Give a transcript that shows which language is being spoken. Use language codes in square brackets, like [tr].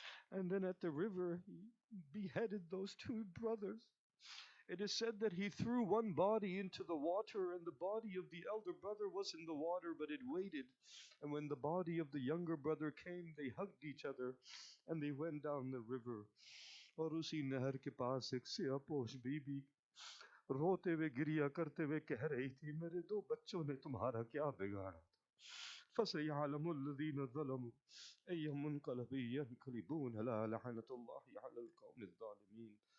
[en] And then at the river, he beheaded those two brothers. It is said that he threw one body into the water, and the body of the elder brother was in the water, but it waited. And when the body of the younger brother came, they hugged each other and they went down the river. [hi] और उसी नहर के पास एक सियापोश बीबी रोते हुए गिरिया करते हुए कह रही थी, "मेरे दो बच्चों ने तुम्हारा क्या बिगाड़ा था? [ar] فسيعلم الذين ظلموا أي منقلب ينقلبون لا لعنة الله على القوم الظالمين."